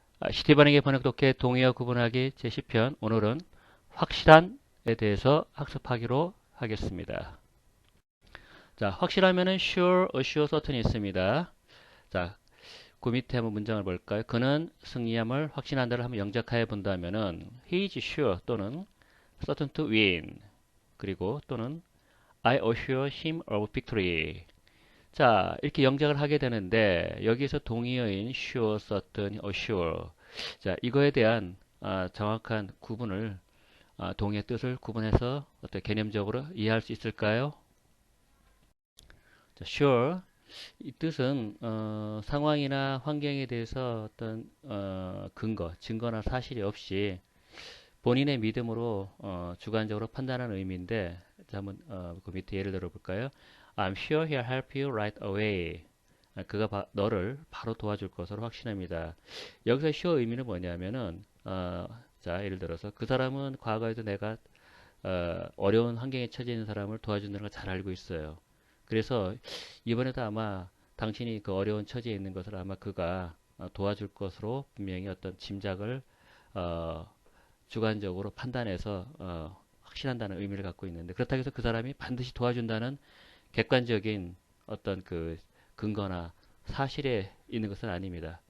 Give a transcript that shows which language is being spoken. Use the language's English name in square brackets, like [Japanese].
[Korean] 시티번역의 번역독해 동의어 구분하기 제10편 오늘은 확실한에 대해서 학습하기로 하겠습니다. 자, 확실하면은 sure, assure, certain 있습니다. 자, 그 밑에 한번 문장을 볼까요? 그는 승리함을 확신한다를 한번 영작하여 본다면은 [English] he is sure 또는 certain to win [Korean] 그리고 또는 [English] I assure him of victory. [Korean] 자, 이렇게 영작을 하게 되는데 여기서 동의어인 sure, certain, assure. 자, 이거에 대한 정확한 구분을 동의의 뜻을 구분해서 어떤 개념적으로 이해할 수 있을까요? 자, sure 이 뜻은 상황이나 환경에 대해서 어떤 근거, 증거나 사실이 없이 본인의 믿음으로 주관적으로 판단하는 의미인데 자, 한번 그 밑에 예를 들어 볼까요? [English] I'm sure he'll help you right away. [Korean] 그가 너를 바로 도와줄 것으로 확신합니다. 여기서 sure 의미는 뭐냐면은 자 예를 들어서 그 사람은 과거에도 내가 어려운 환경에 처해 있는 사람을 도와준다는 걸 잘 알고 있어요. 그래서 이번에도 아마 당신이 그 어려운 처지에 있는 것을 아마 그가 도와줄 것으로 분명히 어떤 짐작을 어, 주관적으로 판단해서 확신한다는 의미를 갖고 있는데 그렇다고 해서 그 사람이 반드시 도와준다는 객관적인 어떤 그 근거나 사실에 있는 것은 아닙니다.